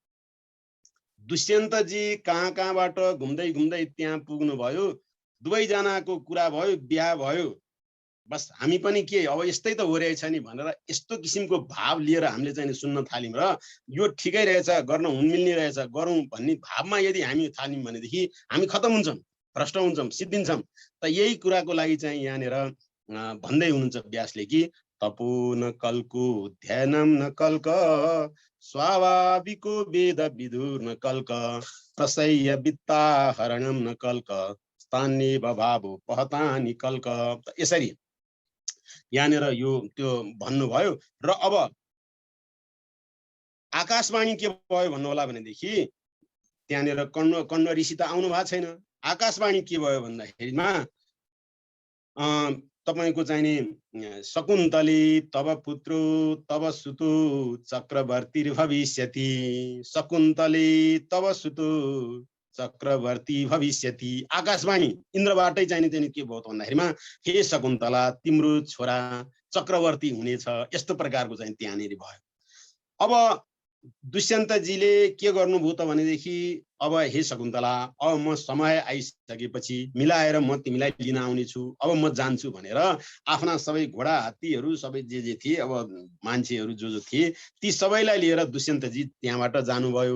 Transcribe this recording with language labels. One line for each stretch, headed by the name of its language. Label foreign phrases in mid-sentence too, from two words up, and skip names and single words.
Nepali: दुष्यन्तजी कहाँ कहाँबाट घुम्दै घुम्दै त्यहाँ पुग्नु भयो, दुवैजनाको कुरा भयो, बिहा भयो, बस हामी पनि के अब यस्तै त हो रहेछ नि भनेर यस्तो किसिमको भाव लिएर हामीले चाहिँ सुन्न थाल्यौँ र यो ठिकै रहेछ, गर्न हुनमिल्ने रहेछ, गरौँ भन्ने भावमा यदि हामी थाल्यौँ भनेदेखि हामी खतम हुन्छौँ, भ्रष्ट हुन्छौँ, सिद्धिन्छौँ। त यही कुराको लागि चाहिँ यहाँनिर भन्दै हुनुहुन्छ व्यासले कि
Sanskrit: तपो न कल्को ध्यानम न कल्क स्वाभाविको वेद विदुर न कल्क प्रसय वित्ताहरणम न कल्क स्थानीय भावो पहतानी कल्क।
Nepali: यसरी यहाँनिर यो त्यो भन्नुभयो। र अब आकाशवाणी के भयो भन्नु होला भनेदेखि त्यहाँनिर कण्व ऋषि त आउनु भएको छैन। आकाशवाणी के भयो भन्दाखेरिमा तपाईको चाहिँ नि
Sanskrit: शकुन्तली तब पुत्रो तब सुतो चक्रवर्ती भविष्यति, शकुन्तली तब सुतो चक्रवर्ती भविष्यति।
Nepali: आकाशवाणी इन्द्रबाटै चाहिँ नि के भयो त भन्दाखेरिमा हे शकुन्तला तिम्रो छोरा चक्रवर्ती हुनेछ, यस्तो प्रकारको चाहिँ त्यहाँनिर भयो। अब दुष्यन्तजीले के गर्नुभयो त भनेदेखि अब हे शकुन्तला अब म समय आइसकेपछि मिलाएर म तिमीलाई लिन आउने छु, अब म जान्छु भनेर आफ्ना सबै घोडा हात्तीहरू सबै जे थिए अब मान्छेहरू जो थिए ती सबैलाई लिएर दुष्यन्तजी त्यहाँबाट जानुभयो।